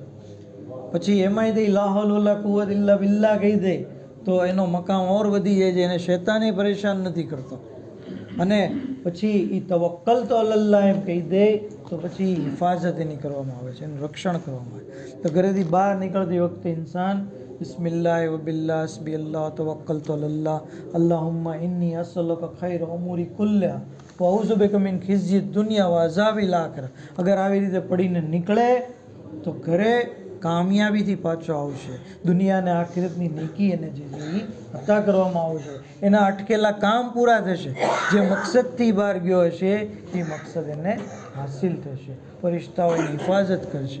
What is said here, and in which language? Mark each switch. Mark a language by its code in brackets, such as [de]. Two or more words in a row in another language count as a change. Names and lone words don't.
[gu] પછી એમાંય તે [ar] لا حول ولا قوة إلا بالله [gu] કહી દે તો એનો મકામ ઓર વધી જાય છે, એને શૈતાને પરેશાન નથી કરતો. અને પછી એ તવક્કલ તો અલ્લાહ એમ કહી દે તો પછી હિફાજત એની કરવામાં આવે છે, એનું રક્ષણ કરવામાં આવે. તો ઘરેથી બહાર નીકળતી વખતે ઇન્સાન [ar] بسم الله وبالله حسبي الله توكلت على الله اللهم إني أسألك خير أموري كلها وأعوذ بك من خزي الدنيا وعذاب الآخرة. [gu] अगर આવી રીતે પડીને નીકળે તો ઘરે કામયાબીથી પાછો આવશે, દુનિયા અને આખિરતની નેકી એને જે છે એ અતા કરવામાં આવશે, એના અટકેલા કામ પૂરા થશે, જે મકસદથી બહાર ગયો હશે એ મકસદ એને હાસિલ થશે, ફરિશ્તાઓ એની હિફાજત કરશે.